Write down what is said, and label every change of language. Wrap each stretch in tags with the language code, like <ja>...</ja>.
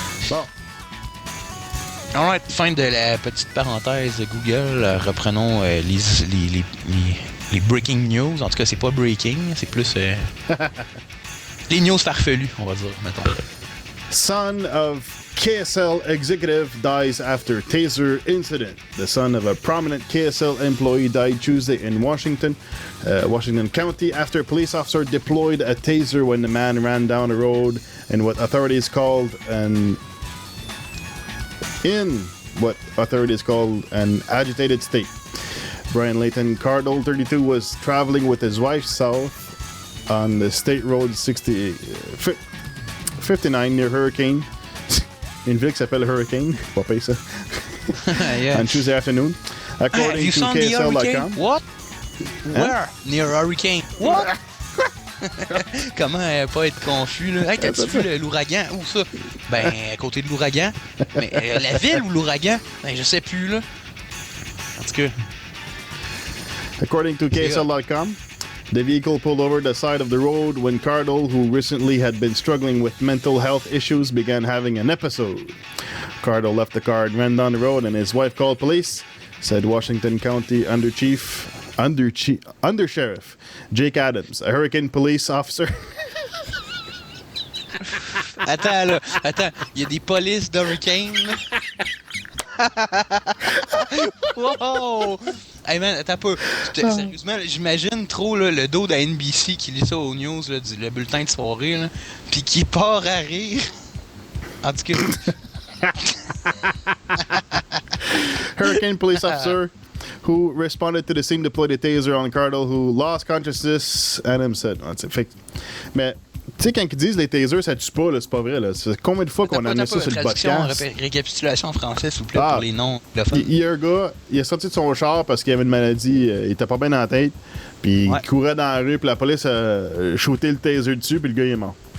<fr>Bon. Alright, fin de la petite parenthèse Google. Reprenons les breaking news. En tout cas, c'est pas breaking, c'est plus les news farfelues, on va dire, mettons.</fr> <en>Son of KSL executive dies after taser incident. The son of a prominent KSL employee died Tuesday in Washington County after a police officer deployed a taser when the man ran down the road in what authorities called an agitated state. Brian Layton Cardle, 32, was traveling with his wife south on the State Road 59 near Hurricane.</en> <fr>Une ville qui s'appelle Hurricane. Pas payé ça.</fr> <en>Yeah. On Tuesday afternoon. According to KSL.com. What? Where? Near Hurricane. What?</en> <fr>Comment pas être confus, là? Hey, t'as-tu vu l'ouragan? Où ça? Ben, à côté de l'ouragan. Mais la ville ou l'ouragan? Ben, je sais plus, là. En tout cas.</fr> <en>According to KSL.com, the vehicle pulled over the side of the road when Cardle, who recently had been struggling with mental health issues, began having an episode. Cardle left the car and ran down the road, and his wife called police, said Washington County Undersheriff Jake Adams, a Hurricane police officer.</en> <fr>Attends, il y a des polices d'Hurricane, là. Wow!</fr> <en>Hey man,</en> <fr>attends pas. Sérieusement, j'imagine trop là, le dos de la NBC qui lit ça aux news, là, le bulletin de soirée, là, pis qui part à rire. En tout cas. Hurricane police officer who responded to the scene deployed a taser on Cardle who lost consciousness and him said. Mais tu sais, quand ils disent les tasers, ça tue pas, là, c'est pas vrai. Là. C'est combien de fois qu'on a mis ça sur le podcast? Récapitulation en français, s'il vous plaît, pour les noms. Il y a un gars, il est sorti de son char parce qu'il avait une maladie, il était pas bien dans la tête, puis il courait dans la rue, puis la police a shooté le taser dessus, puis le gars il est mort.</fr>